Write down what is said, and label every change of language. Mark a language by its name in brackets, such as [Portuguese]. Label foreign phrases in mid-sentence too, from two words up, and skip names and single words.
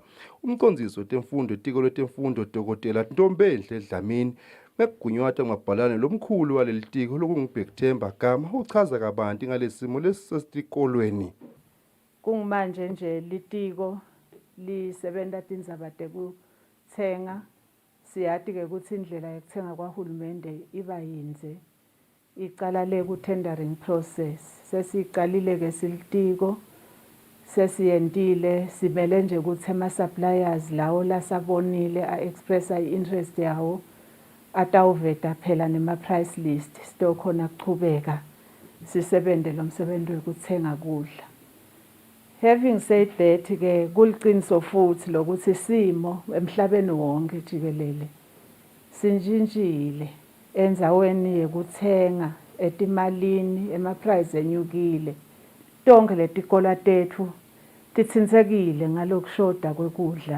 [Swati] Umcondzisi wetemfundo itiko letemfundo Dkt. Ntombenhle Dlamini mekugunywata ngabhalane lomkhulu waleli tiko lokungubhekthemba Gama uchaza kabanti ngalesimo lesisetikolweni. Kungimanje nje litiko lisebenta tindzaba tekutsenga. Siyati ke ukuthi indlela yokuthenga kwahulumende iba yinze. Iqala le ku [English] tendering process. [Swati] Sesiqalile ke silitiko. Sesiyentile simele nje ukuthi ama suppliers lawo lasabonile [English] expressa interest [Swati] yawo atawuveta phela nema [English] price list [Swati] sitokhona kuchubeka sisebente lo msebenzi wekuthenga kudla. [English] Having said that [Swati] ke kuliqiniso futhi lokuthi simo emhlabeni wonke jikelele sinjinjile enzaweni yekuthenga etimalini ema price enyukile. Tonke letikola tethu titsindzekile ngalokushoda kwekudla.